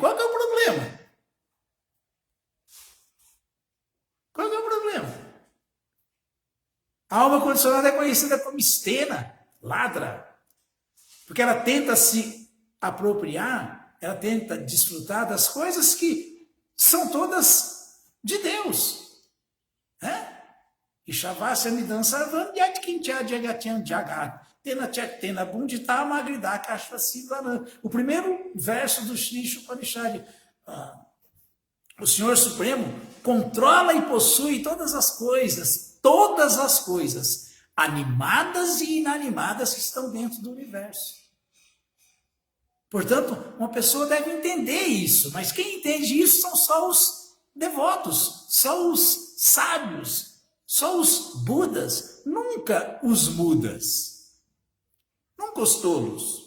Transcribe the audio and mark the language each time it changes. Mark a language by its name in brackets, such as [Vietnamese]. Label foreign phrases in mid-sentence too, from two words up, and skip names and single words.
[Portuguese] Qual que é o problema? Qual que é o problema? A alma condicionada é conhecida como stena, ladra, porque ela tenta se apropriar, ela tenta desfrutar das coisas que são todas de Deus. Né? [Sanskrit] Ishavasya Midam Sarvam Yatkincha Jagatyan Jagat Tena Chaktena Bundita Magrida Kashvasi Varan. [Portuguese] O primeiro verso do Shri Upanishad. O Senhor Supremo controla e possui todas as coisas, animadas e inanimadas que estão dentro do universo. Portanto, uma pessoa deve entender isso, mas quem entende isso são só os devotos, só os sábios, só os budas, nunca os mudas, nunca os tolos.